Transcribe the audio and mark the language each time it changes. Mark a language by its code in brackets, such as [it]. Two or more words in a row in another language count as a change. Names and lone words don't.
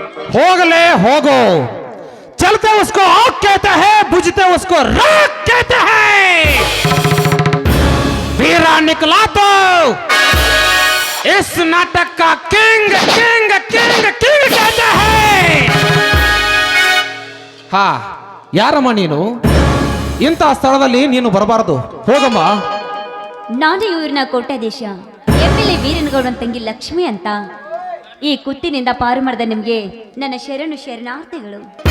[kn] ಹೋಗಲೇ ಹೋಗೋ. [hi] चलते उसको आग कहते हैं, बुझते उसको राख कहते हैं. वीरा निकला तो इस नाटक का किंग किंग किंग किंग कहते हैं. [kn] ಹಾ, ಯಾರಮ್ಮ ನೀನು? ಇಂಥ ಸ್ಥಳದಲ್ಲಿ ನೀನು ಬರಬಾರದು, ಹೋಗಮ್ಮ. ನಾನು ಊರಿನ ಕೋಟ್ಯಾಧೀಶ MLA ವೀರನಗೌಡನ ತಂಗಿ ಲಕ್ಷ್ಮಿ ಅಂತ. ಈ ಕುತ್ತಿನಿಂದ ಪಾರು ಮಾಡಿದ ನಿಮ್ಗೆ ನನ್ನ ಶರಣಾರ್ಥಿಗಳು.